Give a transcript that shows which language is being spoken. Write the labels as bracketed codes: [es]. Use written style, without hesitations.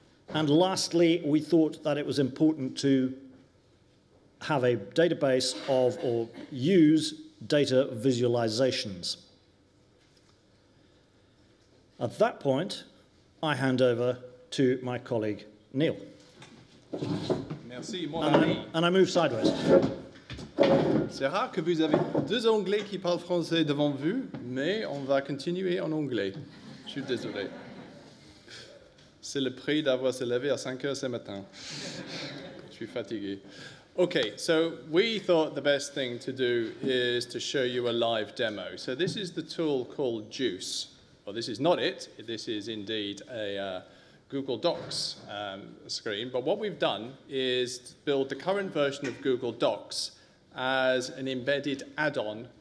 [en] And lastly, we thought that it was important to have a database of or use data visualizations. At that point, I hand over to my colleague, Neil. [fr] Merci, mon ami. [en] And I move sideways. [fr] C'est rare que vous avez 2 Anglais qui parlent français devant vous, mais on va continuer en anglais. Je suis désolé. C'est le prix d'avoir se levé à 5 heures ce matin. Je suis fatigué. [en] Okay, so we thought the best thing to do is to show you a live demo. So this is the tool called Juice. Well, this is not it. This is indeed a Google Docs screen. But what we've done is build the current version of Google Docs as an embedded add-on